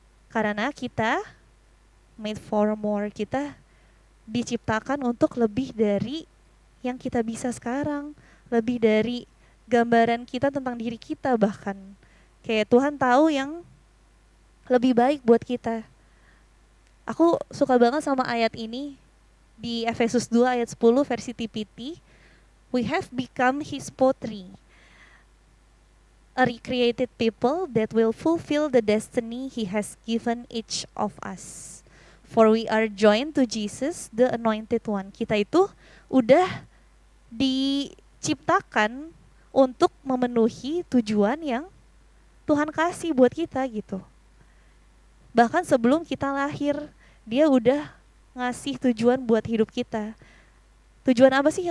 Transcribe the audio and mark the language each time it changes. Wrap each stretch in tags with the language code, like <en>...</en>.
<id>Karena kita</id> <en>made for more,</en> <id>kita diciptakan untuk lebih dari yang kita bisa sekarang, lebih dari gambaran kita tentang diri kita bahkan. Kayak Tuhan tahu yang lebih baik buat kita. Aku suka banget sama ayat ini di Efesus 2 ayat 10 versi TPT.</id> <en>We have become His pottery, a recreated people that will fulfill the destiny He has given each of us. For we are joined to Jesus, the anointed one.</en> <id>Kita itu udah diciptakan untuk memenuhi tujuan yang Tuhan kasih buat kita gitu. Bahkan sebelum kita lahir, dia udah ngasih tujuan buat hidup kita. Tujuan apa sih?</id>